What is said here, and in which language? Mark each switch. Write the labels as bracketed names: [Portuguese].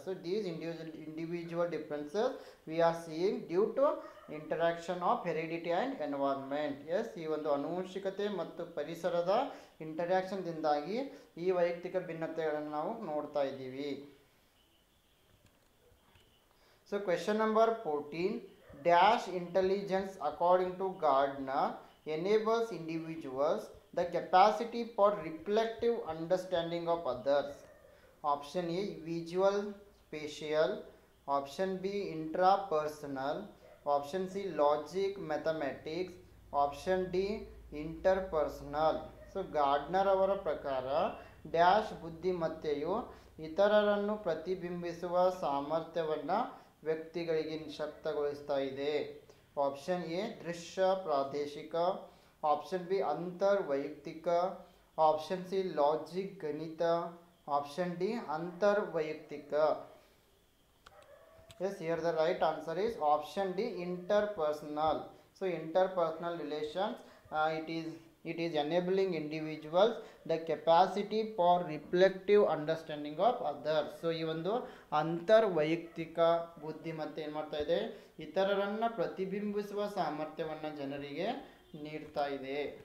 [English] So these individual differences we are seeing due to interaction of heredity and environment. [Kannada] S, ಈ ಒಂದು ಆನುವಂಶಿಕತೆ ಮತ್ತು ಪರಿಸರದ ಇಂಟರಾಕ್ಷನ್ದಿಂದಾಗಿ ಈ ವೈಯಕ್ತಿಕ ಭಿನ್ನತೆಗಳನ್ನು ನಾವು ನೋಡ್ತಾ ಇದ್ದೀವಿ. [English] So question number 14, dash intelligence according to Gardner enables individuals the capacity for reflective understanding of others. Option A visual spatial, option B intrapersonal, option C logic mathematics, option D interpersonal. [Kannada] So Gardner ಅವರ ಪ್ರಕಾರ dash ಬುದ್ಧಿಮತ್ತೆಯು ಇತರರನ್ನು ಪ್ರತಿಬಿಂಬಿಸುವ ಸಾಮರ್ಥ್ಯವನ್ನು ವ್ಯಕ್ತಿಗಳಿಗೆ ಶಕ್ತಗೊಳಿಸ್ತಾ ಇದೆ. Option A ದೃಶ್ಯ ಪ್ರಾದೇಶಿಕ, option B ಅಂತರ್ವೈಯಕ್ತಿಕ, option C logic ಗಣಿತ, option D ಅಂತರ್ವೈಯಕ್ತಿಕ. [English] Yes, here the right answer is option D interpersonal. So interpersonal relations it is enabling individuals the capacity for reflective understanding of others. [Kannada] So ಈ ಒಂದು ಅಂತರ್ವೈಯಕ್ತಿಕ ಬುದ್ಧಿಮತ್ತೆ ಏನು ಮಾಡ್ತಾ ಇದೆ, ಇತರರನ್ನು ಪ್ರತಿಬಿಂಬಿಸುವ ಸಾಮರ್ಥ್ಯವನ್ನು ಜನರಿಗೆ ನೀಡ್ತಾ ಇದೆ.